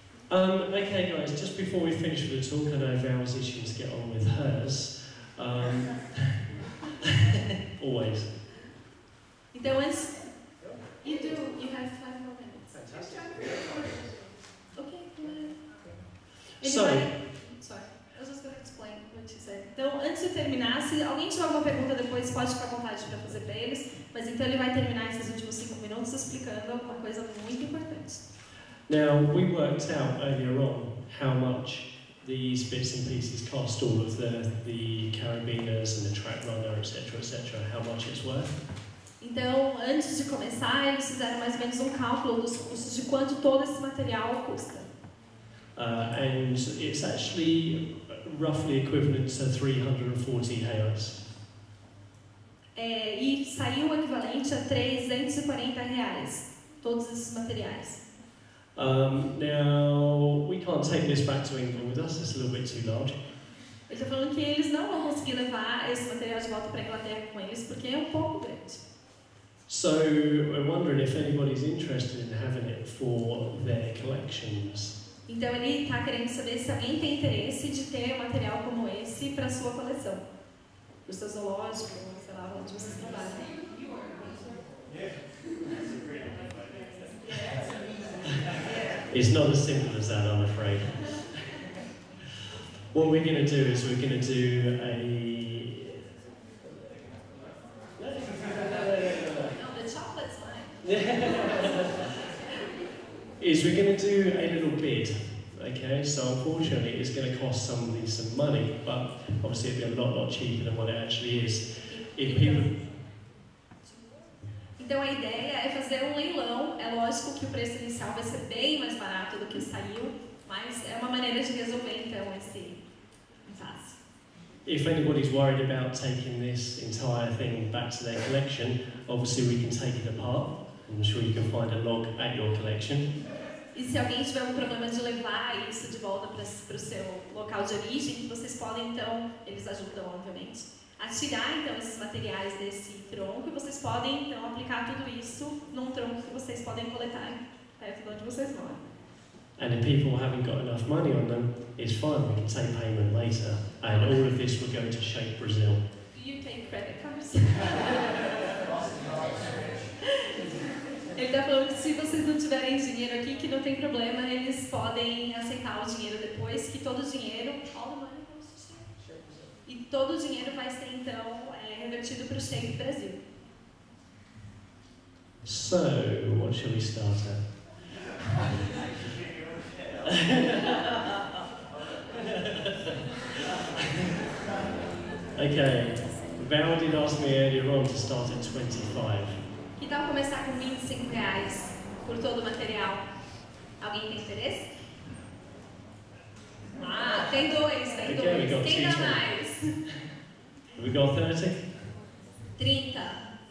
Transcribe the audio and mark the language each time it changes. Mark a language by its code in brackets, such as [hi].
[en] Okay guys, just before we finish with the talk, I know Val's itching to get on with hers. Always. [pt] Então antes... [en] You have 5 more minutes. Fantastic. Okay, go ahead. So, Sorry, I was just going to explain what you said. [pt] Então, antes de terminar, se alguém tiver alguma pergunta depois, pode ficar à vontade para fazer para eles. Mas então ele vai terminar esses últimos 5 minutos explicando uma coisa muito importante. [en] now we worked out earlier on how much these bits and pieces cost, all of the carabiners and the track runner, etc., how much it's worth. [pt] Então, antes de começar, eles fizeram mais ou menos um cálculo dos custos de quanto todo esse material custa. [en] And it's actually roughly equivalent to 340 reais. [pt] E saiu o equivalente a R$340, todos esses materiais. [en] Now, we can't take this back to England with us, it's a little bit too large. [pt] Ele está falando que eles não vão conseguir levar esse material de volta para a Inglaterra com eles, porque é um pouco grande. [en] So we're wondering if anybody's interested in having it for their collections. [pt] Então ele está querendo saber se alguém tem interesse de ter um material como esse para a sua coleção. Para o seu zoológico, sei lá, onde vocês trabalham. [en] It's not as simple as that, I'm afraid. What we're going to do is we're going to do a... No, the chocolate's mine. Is we're going to do a little bid, okay? So unfortunately it's going to cost somebody some money, but obviously it'll be a lot cheaper than what it actually is. If people... [pt] Então a ideia é fazer um leilão. É lógico que o preço inicial vai ser bem mais barato do que saiu, mas é uma maneira de resolver então esse impasse. [en] If anybody's worried about taking this entire thing back to their collection, obviously we can take it apart. I'm sure you can find a log at your collection. [pt] E se alguém tiver um problema de levar isso de volta para o seu local de origem, vocês podem então, eles ajudam obviamente, a tirar então esses materiais desse tronco e vocês podem então aplicar tudo isso num tronco que vocês podem coletar perto de onde vocês moram. [en] And if people haven't got enough money on them, it's fine, we can take payment later. And all of this will go to Shape Brazil. Do you take credit cards? [pt] Ele está falando que se vocês não tiverem dinheiro aqui, que não tem problema, eles podem aceitar o dinheiro depois, que todo o dinheiro, [en] all the money goes to Shape. [pt] E todo o dinheiro vai ser então revertido para o Shape Brasil. [en] So, what shall we start at? Okay, Val did ask me earlier on to start at 25. [pt] Que tal começar com R$25 por todo o material? Alguém tem interesse? Ah, tem dois, tem [en] Okay, we [pt] dois. [en] got [pt] Quem dá [en] two. [pt] mais? [en] Have we got 30? 30.